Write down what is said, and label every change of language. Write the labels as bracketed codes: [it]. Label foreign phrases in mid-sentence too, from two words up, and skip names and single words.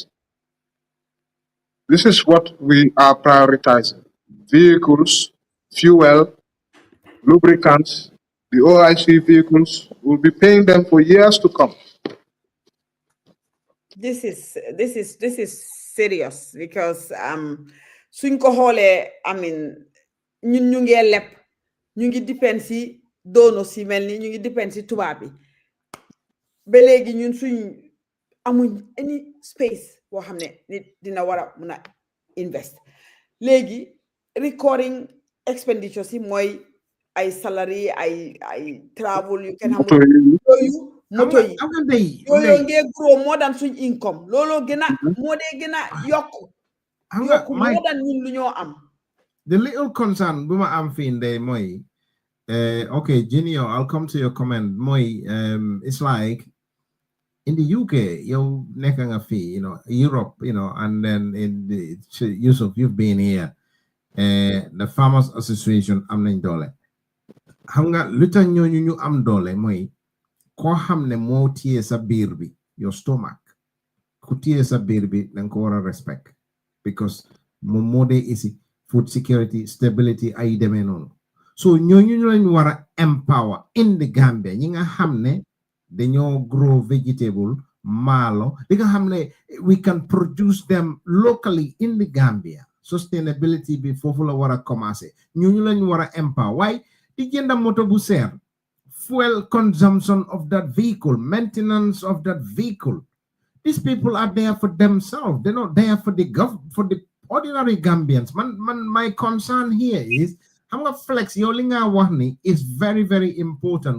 [en] This is what we are prioritizing. Vehicles, fuel, lubricants, the OIC vehicles, we'll be paying them for years to come. This is serious because [wo] suñ ko xoolee [en] I mean [wo] ñun ñu ngi lepp ñu ngi depend si doono si mel ni ñu ngi depend si tubaab bi ba léegi ñun suñ amuñ [en] any space [wo] boo xam ne nit dina war a mun a invest léegi [en] recurring expenditures [wo] yi mooy ay salary ay travel yu kenn xamul yooyu moto yi yooyu ngee [en] grow more than [wo] suñ income looloo gën a moo dee gën a yokku [en] more than [wo] ñun lu ñoo am. [en] The little concern [wo] bu ma am fii ndey mooy [en] okay, Junior, I'll come to your comment. [wo] Mooy [en] it's like in the UK, [wo] yow nekk nga fii, [en] you know, Europe, you know, and then in the Yusuf, you've been here. The Farmers Association [wo] am nañ doole. Xam nga lu tax ñooñu ñu am doole mooy koo xam ne moo téye sa biir bi, [en] your stomach. [wo] Ku téye sa biir bi danga ko war a respect because moom moo dee isi [en] food security, stability, [wo] ay demee noonu. So ñooñu ñu lañ war a empower [en] in the Gambia [wo] ñi nga xam ne dañoo grow vegetable maalo li nga xam ne [en] we can produce them locally in the Gambia. [wo] Sustainability bi foofu la war a commencer ñooñu lañ war a empower waaye di jënda moto bu seer [en] fuel consumption of that vehicle, [wo] maintenance of that vehicle. [en] These people are there for themselves. They're not there for the ordinary Gambians. My concern here is how much flex your linga wahni is very, very important.